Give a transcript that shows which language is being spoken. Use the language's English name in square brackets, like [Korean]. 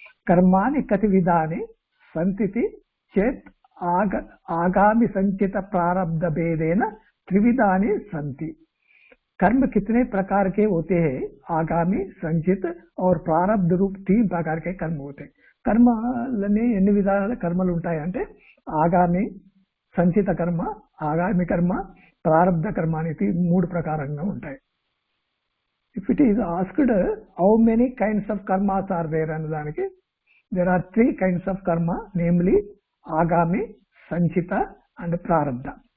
[Sanskrit] కర్మాని కతి విధాని సంతితి చేత్ आगामी संचित प्रारब्ध भेदेन त्रिविधानि संति। [Hindi] कर्म कितने प्रकार के होते हैं? आगामी, संचित और प्रारब्ध रूप 3 प्रकार के कर्म होते हैं. [Telugu] कर्मलने ఎన్ని విధాల కర్మలు ఉంటాయంటే ఆగామి, సంచిత కర్మ, ఆగామి కర్మ, ప్రారబ్ధ కర్మ అనేది 3 ప్రకారంగా ఉంటాయి. [English] If it is asked how many kinds of karmas are there [Telugu] అనే దానికి [English] there are 3 kinds of karma, namely agami, sanchita and prarabdha.